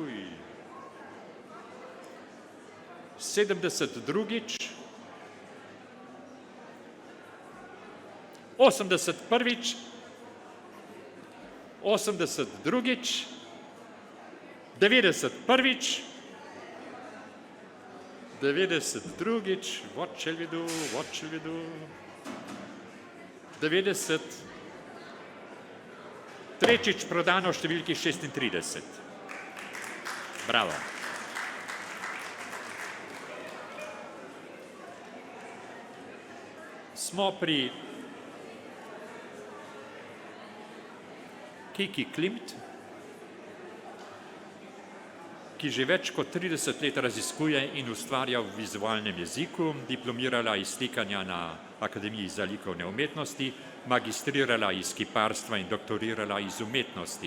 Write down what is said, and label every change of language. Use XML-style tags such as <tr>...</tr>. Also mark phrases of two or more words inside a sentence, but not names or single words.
<sl>70 drugič, 80 prvič, 80 drugič, 90 prvič, 90 drugič,</sl> <en>what shall we do,</en> <sl>90 tretjič prodano v številki 36. Bravo. Smo pri Kiki Klimt, ki že več kot 30 let raziskuje in ustvarja v vizualnem jeziku, diplomirala iz slikanja na Akademiji za likovne umetnosti, magistrirala iz kiparstva in doktorirala iz umetnosti.</sl>